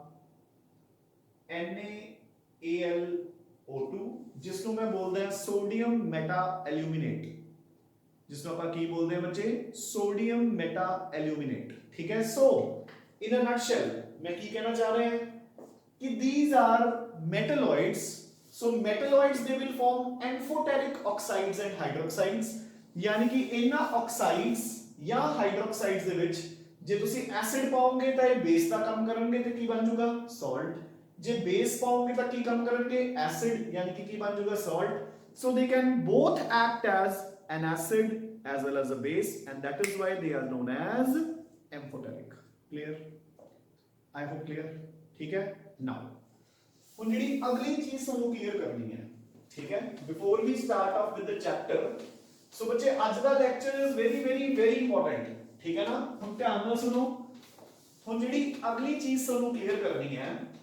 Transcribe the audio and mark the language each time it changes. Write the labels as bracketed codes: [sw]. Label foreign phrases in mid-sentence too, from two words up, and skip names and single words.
[pa] NaAlO2 ਜਿਸ ਨੂੰ ਮੈਂ ਬੋਲਦਾ ਹਾਂ [en] sodium meta aluminate [pa] जिसको ਆਪਾਂ ਕੀ ਬੋਲਦੇ ਹਾਂ ਬੱਚੇ [en] sodium meta aluminate [pa] ਠੀਕ ਹੈ [en] so in a nutshell [pa] ਮੈਂ ਕੀ ਕਹਿਣਾ ਚਾਹ ਰਿਹਾ ਹਾਂ ਕਿ [en] these are metalloids so metalloids they will form amphoteric oxides and hydroxides [pa] ਯਾਨੀ ਕਿ ਇਹਨਾਂ ਆਕਸਾਈਡਸ ਜਾਂ ਹਾਈਡਰੋਕਸਾਈਡਸ ਦੇ ਵਿੱਚ ਜੇ ਤੁਸੀਂ ਐਸਿਡ ਪਾਓਗੇ ਤਾਂ ਇਹ ਬੇਸ ਦਾ ਕੰਮ ਕਰਨਗੇ ਤੇ ਕੀ ਬਣ ਜਾਊਗਾ ਸਾਲਟ ਜੇ ਬੇਸ ਪਾਓਗੇ ਤਾਂ ਕੀ ਕੰਮ ਕਰਨਗੇ ਐਸਿਡ ਯਾਨੀ ਕਿ ਕੀ ਬਣ ਜਾਊਗਾ ਸਾਲਟ [en] so they can both act as an acid as well as a base and that is why they are known as amphoteric clear I hope clear [hi] ठीक है [en] now [pa] ਹੁਣ ਜਿਹੜੀ ਅਗਲੀ ਚੀਜ਼ ਤੁਹਾਨੂੰ ਕਲੀਅਰ ਕਰਨੀ ਹੈ ਠੀਕ ਹੈ [en] before we start off with the chapter so [pa] ਬੱਚੇ ਅੱਜ ਦਾ ਲੈਕਚਰ [en] is very very very important [pa] ਠੀਕ ਹੈ ਨਾ ਹੁਣ ਧਿਆਨ ਨਾਲ ਸੁਣੋ ਹੁਣ ਜਿਹੜੀ ਅਗਲੀ ਚੀਜ਼ ਤੁਹਾਨੂੰ ਕਲੀਅਰ ਕਰਨੀ ਹੈ